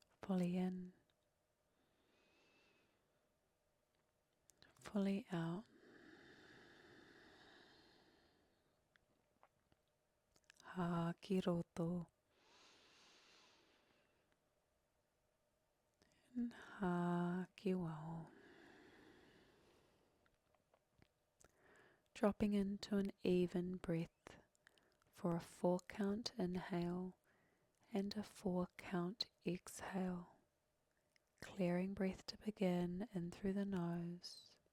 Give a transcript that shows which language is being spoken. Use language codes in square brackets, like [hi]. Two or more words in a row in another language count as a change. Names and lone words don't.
[en] fully in, fully out. [mi] Ha ki roto and ha ki wao. [en] Dropping into an even breath for a 4 count inhale and a 4 count exhale. Clearing breath to begin in through the nose.